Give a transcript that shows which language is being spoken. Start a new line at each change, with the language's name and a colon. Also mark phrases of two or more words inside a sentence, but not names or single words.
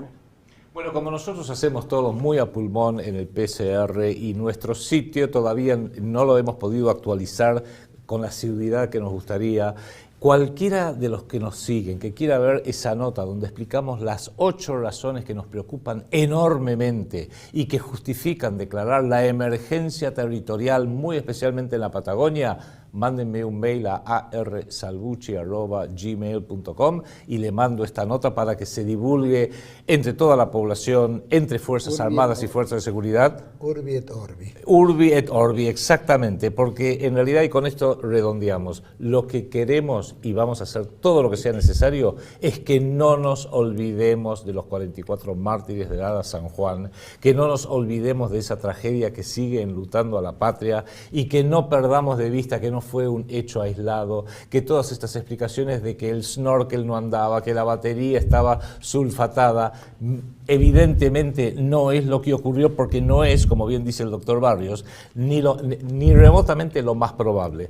Spanish: Bueno, como nosotros hacemos todo muy a pulmón en el PCR y nuestro sitio todavía no lo hemos podido actualizar con la asiduidad que nos gustaría, cualquiera de los que nos siguen, que quiera ver esa nota donde explicamos las 8 razones que nos preocupan enormemente y que justifican declarar la emergencia territorial, muy especialmente en la Patagonia, mándenme un mail a arsalbucci@gmail.com y le mando esta nota para que se divulgue entre toda la población, entre Fuerzas Armadas y Fuerzas de Seguridad.
Latin: Urbi et Orbi. Urbi et Orbi,
Spanish: exactamente, porque en realidad, y con esto redondeamos, lo que queremos y vamos a hacer todo lo que sea necesario es que no nos olvidemos de los 44 mártires de Ara San Juan, que no nos olvidemos de esa tragedia que sigue enlutando a la patria y que no perdamos de vista que no fue un hecho aislado, que todas estas explicaciones de que el snorkel no andaba, que la batería estaba sulfatada, evidentemente no es lo que ocurrió, porque no es, como bien dice el doctor Barrios, ni remotamente lo más probable.